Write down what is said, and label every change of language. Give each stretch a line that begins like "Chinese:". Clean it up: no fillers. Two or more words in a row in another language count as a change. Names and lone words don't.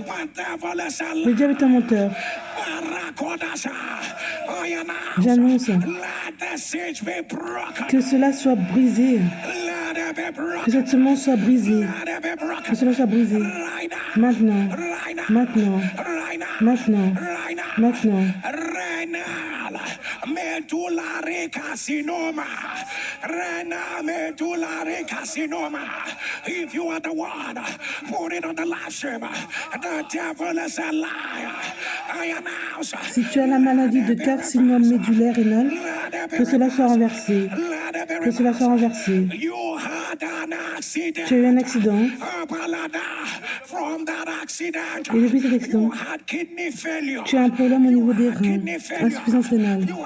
French: Le diable est un menteur. J'annonce que cela soit brisé. Que cette semence soit brisée. Que cela soit brisé. Maintenant. Maintenant. Maintenant. Maintenant.
English: Medullare carcinoma. Renal medullare carcinoma. If you are the one, put it on the live stream. The devil is a liar. I announce.
French: Si tu as la maladie de carcinome médullaire rénal, que cela soit renversé. Que cela soit renversé. Tu as eu un accident. Et depuis cet accident, tu as un problème au niveau des reins, insuffisance rénale.